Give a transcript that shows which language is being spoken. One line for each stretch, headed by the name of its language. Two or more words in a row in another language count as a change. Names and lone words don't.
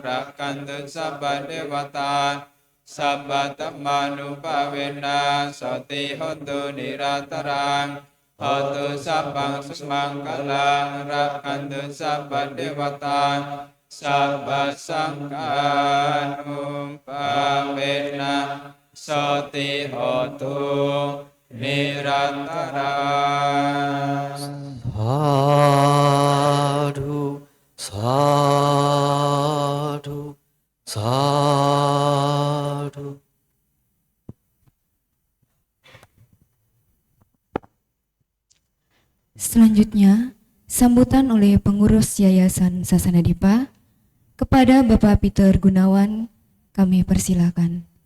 Pali: Rakantu sabba dewata Sabba tammanupavena Soti hontu nirantarang Hotu sabang sumanggalang Rakantu sabba dewata Sabba sangkanupavena Soti hotu nirantarang Sadhu, sadhu, sadhu.
Indonesian: Selanjutnya, sambutan oleh pengurus Yayasan Sasana Dipa kepada Bapak Peter Gunawan, kami persilakan.